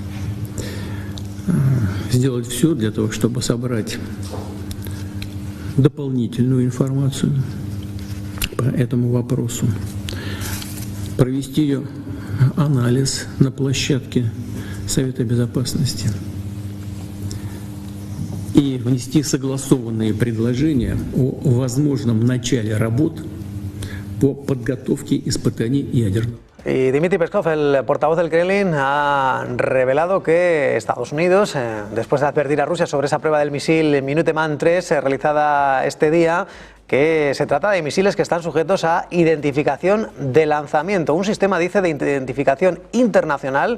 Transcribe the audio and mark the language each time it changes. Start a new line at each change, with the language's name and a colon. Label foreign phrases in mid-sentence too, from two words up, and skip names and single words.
Russian: сделать все для того, чтобы собрать дополнительную информацию по этому вопросу, провести ее анализ на площадке Совета Безопасности и внести согласованные предложения о возможном начале работ по подготовке испытаний ядерного.
Spanish: Y Dmitry Peskov, el portavoz del Kremlin, ha revelado que Estados Unidos, después de advertir a Rusia sobre esa prueba del misil Minuteman III realizada este día, que se trata de misiles que están sujetos a identificación de lanzamiento, un sistema, dice, de identificación internacional.